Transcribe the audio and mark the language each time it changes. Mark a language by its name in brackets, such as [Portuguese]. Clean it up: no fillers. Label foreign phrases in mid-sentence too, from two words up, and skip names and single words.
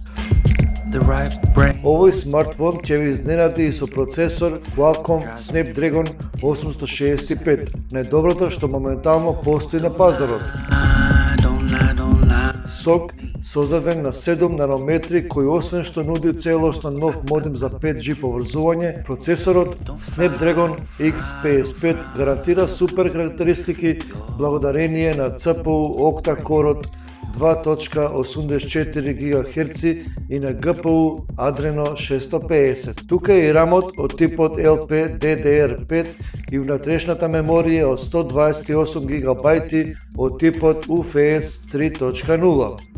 [Macedonian] Овој смартфон ќе ви изненади и со процесор Qualcomm Snapdragon 865, најдоброто што моментално постои на пазарот. SoC создаден на 7 нанометри, кој освен што нуди целосно нов модем за 5G поврзување, процесорот Snapdragon X55 гарантира супер карактеристики благодарение на [English] CPU octa-core [Macedonian] 2.84 ГГц и на GPU Adreno 650. Тука е и рамот од типот LPDDR5 и внатрешната меморија од 128 ГБ од типот UFS 3.0.